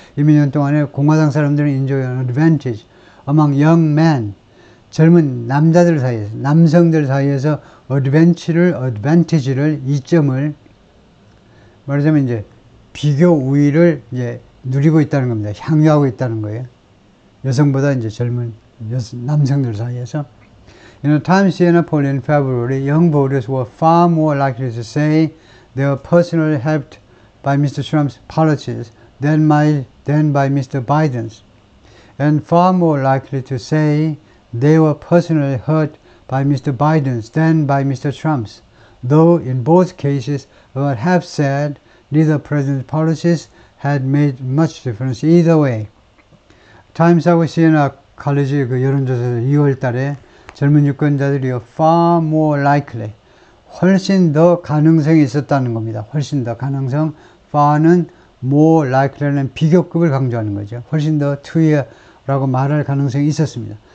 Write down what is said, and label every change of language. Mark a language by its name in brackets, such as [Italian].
[Korean] 이 몇 년 동안에 공화당 사람들은 [English] enjoy an advantage among young men, [Korean] 젊은 남자들 사이에서, 남성들 사이에서 advantage를, 이점을 말하자면 이제 비교 우위를 이제 누리고 있다는 겁니다. 향유하고 있다는 거예요. 여성보다 이제 젊은 남성들 사이에서. [English] In a time Siena poll in February, young voters were far more likely to say they were personally helped by Mr. Trump's policies than by Mr. Biden's, and far more likely to say they were personally hurt by Mr. Biden's than by Mr. Trump's, though in both cases about half said neither president's policies had made much difference either way. [Korean] 타임스하고 시에나 칼리지 그 여론조사에서 2월 달에 젊은 유권자들이요, [English] far more likely, [Korean] 훨씬 더 가능성이 있었다는 겁니다. 훨씬 더 가능성, far는 more likely라는 비교급을 강조하는 거죠. 훨씬 더 to라고 말할 가능성이 있었습니다.